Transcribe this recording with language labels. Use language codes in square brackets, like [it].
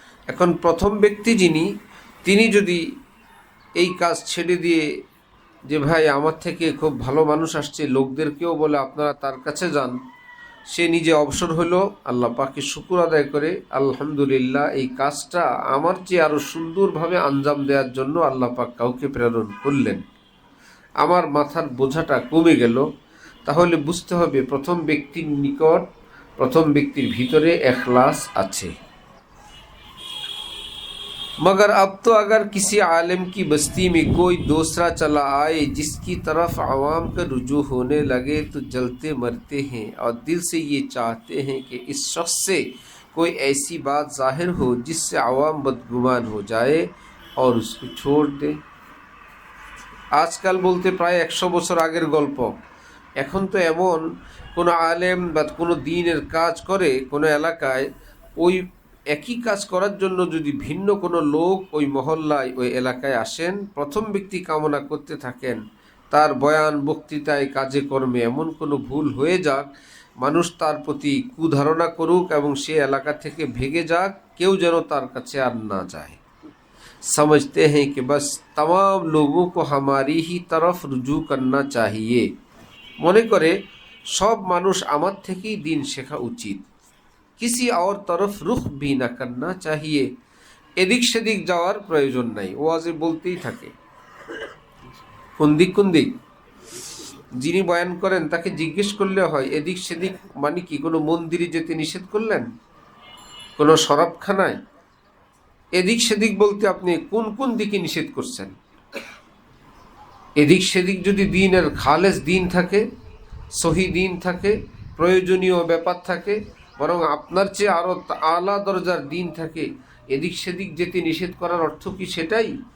[bn] এখন প্রথম ব্যক্তি তিনি যদি এই কাজ ছেড়ে দিয়ে যে ভাই আমার থেকে খুব ভালো মানুষ আসছে, লোকদেরকেও বলে আপনারা তার কাছে যান, সে নিজে অবসর হলো, আল্লাহ পাককে শুকর আদায় করে আলহামদুলিল্লাহ এই কাজটা আমার চেয়ে আরও সুন্দরভাবে আঞ্জাম দেওয়ার জন্য আল্লাহ পাক কাউকে প্রেরণ করলেন, আমার মাথার বোঝাটা কমে গেল। তাহলে বুঝতে হবে প্রথম ব্যক্তির নিকট, প্রথম ব্যক্তির ভিতরে इखलास আছে। [hi] मगर अब तो अगर किसी आलिम की बस्ती में कोई दूसरा चला आए जिसकी तरफ आवाम का रुजू होने लगे तो जलते मरते हैं और दिल से ये चाहते हैं कि इस शख्स से कोई ऐसी बात जाहिर हो जिससे आवाम बदगुमान हो जाए और उसको छोड़ दे। आजकल बोलते प्राय [bn] 100 বছর আগের গল্প। এখন তো এমন কোনো আলেম বা কোনো দ্বীনের কাজ করে কোনো এলাকায়, ওই একই কাজ করার জন্য যদি ভিন্ন কোনো লোক ওই মহল্লায় ওই এলাকায় আসেন, প্রথম ব্যক্তি কামনা করতে থাকেন তার বয়ান, বক্তৃতায়, কাজে কর্মে এমন কোনো ভুল হয়ে যাক, মানুষ তার প্রতি কুধারণা করুক এবং সে এলাকা থেকে ভেগে যাক, কেউ যেন তার কাছে আর না যায়। [hi] समझते हैं कि बस तमाम लोगों को हमारी ही तरफ रुजू करना चाहिए, [bn] মনে করে সব মানুষ আমার থেকেই দিন শেখা উচিত। [hi] किसी और तरफ रुख भी ना करना चाहिए, [bn] এদিক সেদিক যাওয়ার প্রয়োজন নাই। ওয়াজে বলতেই থাকে কোন দিক যিনি বয়ান করেন তাকে জিজ্ঞেস করলে হয় এদিক সেদিক মানে কি? কোনো মন্দিরে যেতে নিষেধ করলেন? কোনো শরাবখানায়? এদিক সেদিক বলতে আপনি কোন কোন দিকে নিষেধ করছেন? এদিক সেদিক যদি দ্বীনের খালেস দ্বীন থাকে, সহি দ্বীন থাকে, প্রয়োজনীয় ব্যাপার থাকে, বরং আপনার চেয়ে আরও আলা দরজার দ্বীন থাকে, এদিক সেদিক যেতে নিষেধ করার অর্থ কি সেটাই?